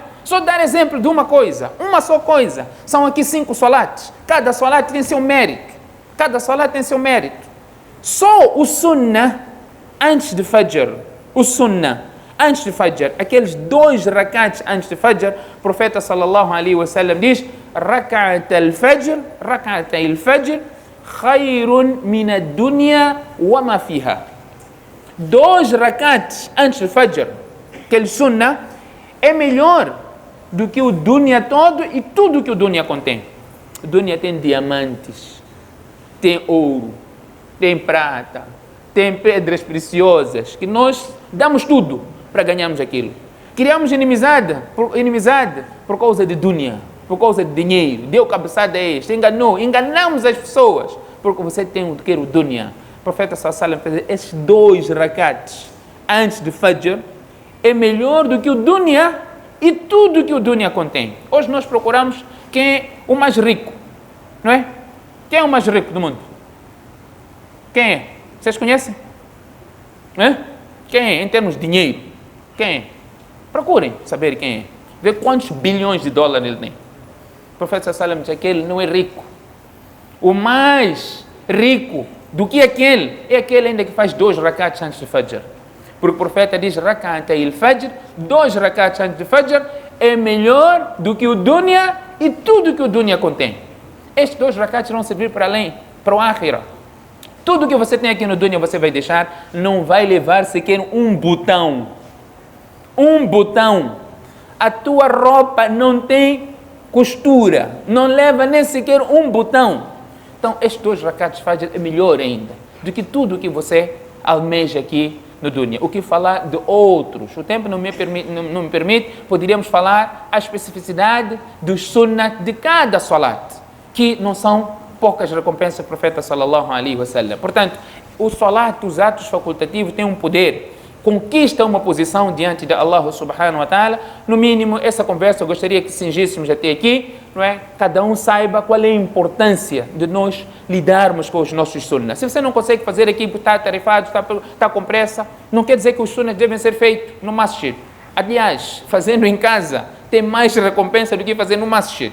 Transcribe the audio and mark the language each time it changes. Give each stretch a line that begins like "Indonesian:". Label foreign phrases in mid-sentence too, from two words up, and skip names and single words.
Portuguese: Só dar exemplo de uma coisa, uma só coisa. São aqui 5 salates. Cada salat tem seu mérito. Cada salat tem seu mérito. Só o sunnah antes de Fajr. O sunnah antes de Fajr. Aqueles 2 rakats antes de Fajr. O profeta
Arabic: صلى الله عليه وسلم
Portuguese: diz:
Arabic: ركعتا الفجر ركعتا الفجر خير من الدنيا وما فيها.
Portuguese: 2 rakats antes de Fajr. Aquele sunnah é melhor do que o dunya todo e tudo que o dunya contém. O dunya tem diamantes, tem ouro, tem prata, tem pedras preciosas, que nós damos tudo para ganharmos aquilo. Criamos inimizade por causa de dunya, por causa de dinheiro. Deu cabeçada a este, enganamos as pessoas, porque você quer o dunya. O profeta
Arabic: صلى الله عليه وسلم
Portuguese: fez esses 2 rakats antes de Fajr, é melhor do que o dunya e tudo que o dunya contém. Hoje nós procuramos quem é o mais rico, não é? Quem é o mais rico do mundo? Quem é? Vocês conhecem? É? Quem é em termos de dinheiro? Quem é? Procurem saber quem é. Ver quantos bilhões de dólares ele tem. O profeta
Arabic: صلى الله عليه وسلم
Portuguese: diz que ele não é rico. O mais rico do que aquele é aquele ainda que faz 2 rakats antes de Fajr. Porque o profeta diz,
Arabic: ركعتا الفجر,
Portuguese: 2 rakats antes de Fajr, é melhor do que o dunya e tudo que o dunya contém. Estes 2 rakats vão servir para além, para o akhirah. Tudo que você tem aqui no dunya você vai deixar, não vai levar sequer um botão. Um botão. A tua roupa não tem costura, não leva nem sequer um botão. Então, estes 2 rakats Fajr é melhor ainda do que tudo que você almeja aqui no dunya. O que falar de outros? O tempo não me permite, poderíamos falar a especificidade dos sunnat de cada salat, que não são poucas recompensas do profeta
Arabic: صلى الله عليه وسلم.
Portuguese: Portanto, o salat, os atos facultativos têm um poder, conquista uma posição diante de Allah
Arabic: سبحانه وتعالى.
Portuguese: No mínimo, essa conversa eu gostaria que cingíssemos até aqui, não é? Cada um saiba qual é a importância de nós lidarmos com os nossos sunnas. Se você não consegue fazer aqui, está atarefado, está com pressa, não quer dizer que os sunnas devem ser feitos no masjid. Aliás, fazendo em casa tem mais recompensa do que fazer no masjid.